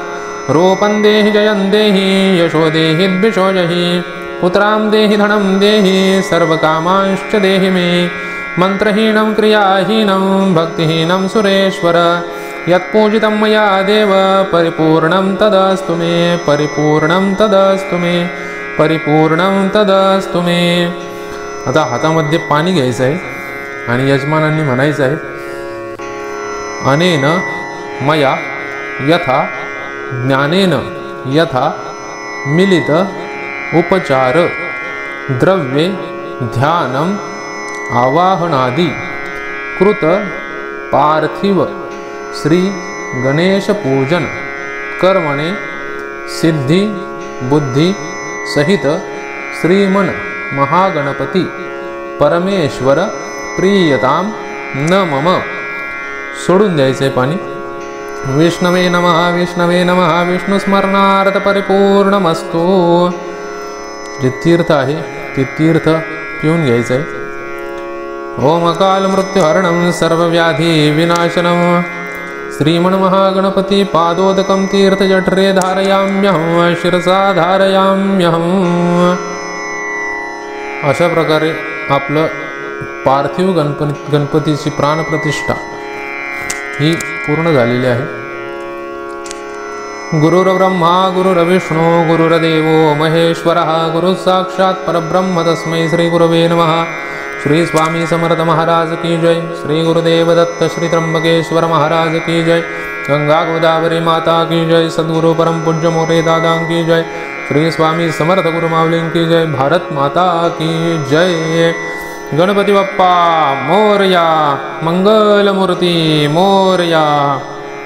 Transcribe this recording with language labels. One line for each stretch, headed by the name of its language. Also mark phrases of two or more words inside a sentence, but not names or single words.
Sanskrit: रूपं देहि जयं देहि यशो देहि द्विषो जहि पुत्रां देहि धनं देहि सर्वकामांश्च देहि मे। मन्त्रहीनं क्रियाहीनं भक्तिहीनं सुरेश्वर यत्पूजितं मया देव परिपूर्णं तदस्तु मे, परिपूर्णं तदस्तु मे, परिपूर्णं तदस्तु मे।
Marathi: आता हातामध्ये पाणी घ्यायचं आहे आणि यजमानांनी म्हणायचं आहे
Sanskrit: अनेन मया यथा ज्ञानेन यथा मिलित उपचार द्रव्ये ध्यानम आवाहनादि कृत पार्थिव श्री गणेश पूजन कर्मणे सिद्धि बुद्धि सहित श्रीमन महागणपति परमेश्वर प्रियताम न मम।
Marathi: सोडून द्यायचे पाणी।
Sanskrit: विष्णवे नमः विष्णुस्मरणार्थ परिपूर्णमस्तु।
Marathi: जे तीर्थ आहे ते तीर्थ पिऊन घ्यायचं आहे।
Sanskrit: ओम अकाल मृत्युहरणं सर्वव्याधी विनाशनं श्रीमन्महागणपति पादोदकं तीर्थजठरे धारयाम्यहं शिरसा धारयाम्यहं।
Marathi: अशा प्रकारे आपलं पार्थिव गणपतीची प्राणप्रतिष्ठा ही पूर्ण झालेली आहे।
Sanskrit: गुरुर्ब्रह्मा गुरुर्विष्णू गुरुर्देवो महेश्वरः गुरु साक्षात् परब्रह्म तस्मै श्री गुरवे नमः।
Hindi: श्री स्वामी समर्थ महाराज की जय। श्री गुरुदेव दत्त श्री त्र्यंबकेश्वर महाराज की जय। गंगा गोदावरी माता की जय। सद्गुरु परम पूज्य मोरे दादा की जय। श्री स्वामी समर्थ गुरु माऊली की जय। भारत माता की जय।
Marathi: गणपति बप्पा मोरया, मंगल मूर्ति मोरया।